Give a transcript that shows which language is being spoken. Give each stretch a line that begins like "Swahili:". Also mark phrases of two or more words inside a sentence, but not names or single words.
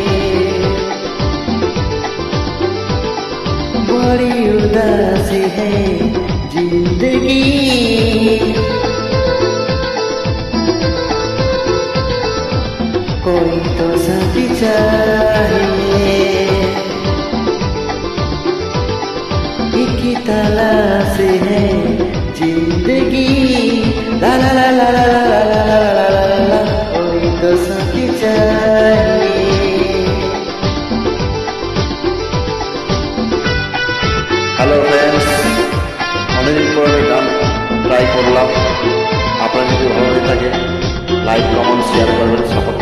Hindi: बड़ी उदासी है जिंदगी, कोई तो साथी चाहिए। एक ही तलाश है जिंदगी, ला ला ला ला ला ला ला ला ला ला ला, कोई तो साथी चाहिए।
English: Hello friends,
Bangla: অনেকদিন পরে গান ট্রাই করলাম। আপনার যদি ভালো লেগে থাকে
English: like, comment, share
Bangla: করবেন।